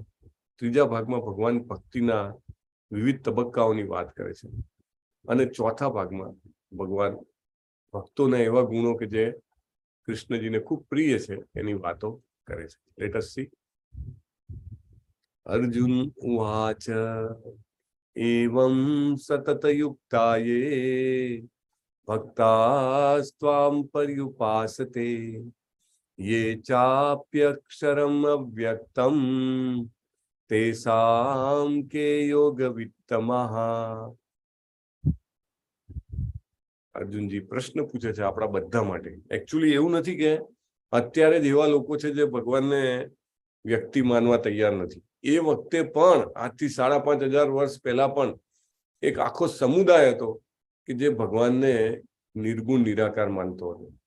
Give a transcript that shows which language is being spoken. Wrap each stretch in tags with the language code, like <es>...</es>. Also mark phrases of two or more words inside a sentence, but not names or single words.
<gu>ત્રીજા ભાગમાં ભગવાન ભક્તિના વિવિધ તબક્કાઓની વાત કરે છે અને ચોથા ભાગમાં ભગવાન ભક્તોના એવા ગુણો કે જે કૃષ્ણજીને ખૂબ પ્રિય છે એની વાતો કરે છે।</gu> <en>let us see.</en> <sa>अर्जुन उवाच एवं सततयुक्ताये भक्तास्त्वां पर्युपासते ये चाप्यक्षरम अव्यक्तम तेषां के योगवित्तमः।</sa> <gu>અર્જુનજી પ્રશ્ન પૂછે છે આપણા બધા માટે. એકચ્યુઅલી એવું નથી કે અત્યારે જ એવા લોકો છે જે ભગવાનને વ્યક્તિ માનવા તૈયાર નથી. એ વખતે પણ આજથી 5,500 વર્ષ પહેલા પણ એક આખો સમુદાય હતો કે જે ભગવાનને નિર્ગુણ નિરાકાર માનતો હતો.</gu>